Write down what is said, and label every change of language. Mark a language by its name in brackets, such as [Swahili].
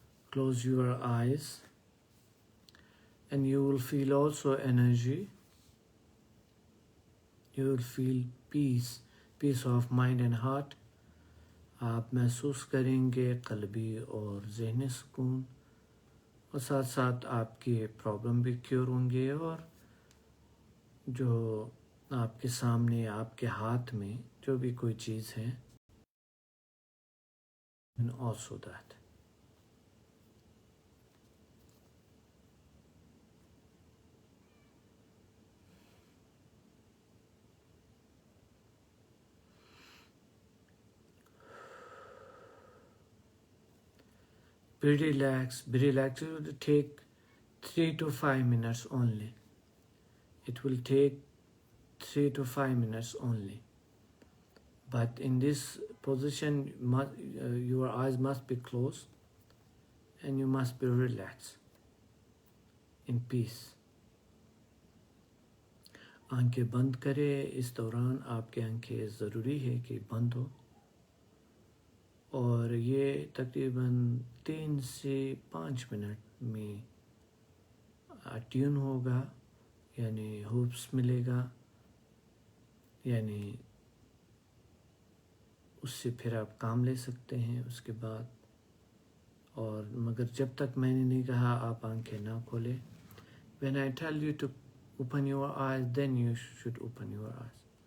[English] Close your eyes and you will feel also energy. You will feel peace of mind and heart. [Urdu] آپ محسوس کریں گے قلبی اور ذہنی سکون، اور ساتھ ساتھ آپ کے پرابلم بھی کیور ہوں گے، اور جو آپ کے سامنے آپ کے ہاتھ میں جو بھی کوئی چیز ہے [English] also that. Be relaxed. Be relaxed. It will take 3 to 5 minutes only. It will take 3 to 5 minutes only. But in this position, your eyes must be closed and you must be relaxed in peace. [Urdu] آنکھیں بند کرے. اس دوران آپ کے آنکھیں ضروری ہے کہ بند ہو، اور یہ تقریباً 3 سے 5 منٹ میں ٹیون ہوگا، یعنی ہوپس ملے گا، یعنی اس سے پھر آپ کام لے سکتے ہیں اس کے بعد. اور مگر جب تک میں نے نہیں کہا آپ آنکھیں نہ کھولیں. [English] When I tell you to open your eyes, then you should open your eyes.